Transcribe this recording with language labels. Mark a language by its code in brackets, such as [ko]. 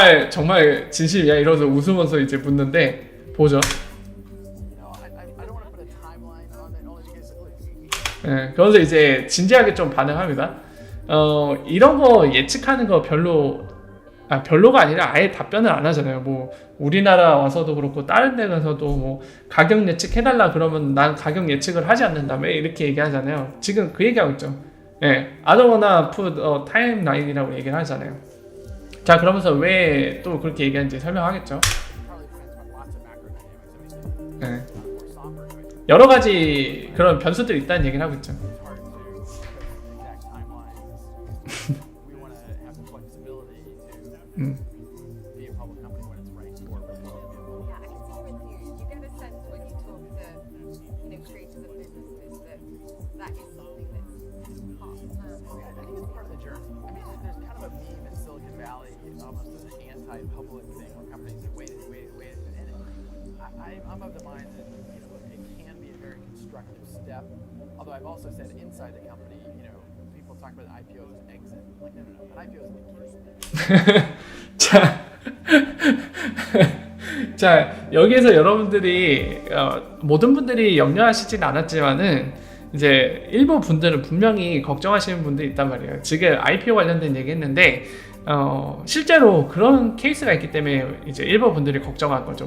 [ko] 정말 진심이야 이러면서 웃으면서 이제 묻는데 보죠. [en] I don't want to put a timeline on it only because [ko] 그러면서 이제 진지하게 좀 반응합니다. 이런 거 예측하는 거 별로가 아니라 아예 답변을 안 하잖아요. 뭐 우리나라 와서도 그렇고 다른 데 가서도 뭐 가격 예측해달라 그러면 난 가격 예측을 하지 않는다 왜 이렇게 얘기하잖아요. 지금 그 얘기하고 있죠. [en] I don't wanna put a timeline이라고 [ko] 얘기를 하잖아요. 자, 그러면서 왜 또 그렇게 얘기하는지 설명하겠죠. [en] probably depends on lots of macro dynamics. I mean, [ko] 네. [en] more somber, right? [ko] 여러 가지 그런 변수들이 있다는 얘기를 하고 있죠. [en] It's hard to predict exact timelines. We want to have the flexibility to be a public company when it's right for it. Yeah, I can see with you. You get a sense when you talk to creators of businesses that is something that's part of the plan. I think it's part of the journey. I mean, there's kind of a meme in Silicon Valley, almost an anti-public thing where companies have waited. And I'm of the mind that it can be a very constructive step. Although I've also said inside the company, people talk about IPO as an exit. I'm like, no. An IPO is an engagement. [ko] 자, 자, 여기에서 여러분들이 모든 분들이 염려하시진 않았지만은 이제 일부 분들은 분명히 걱정하시는 분들이 있단 말이에요. 지금 IPO 관련된 얘기했는데 실제로 그런 케이스가 있기 때문에 이제 일부 분들이 걱정한 거죠.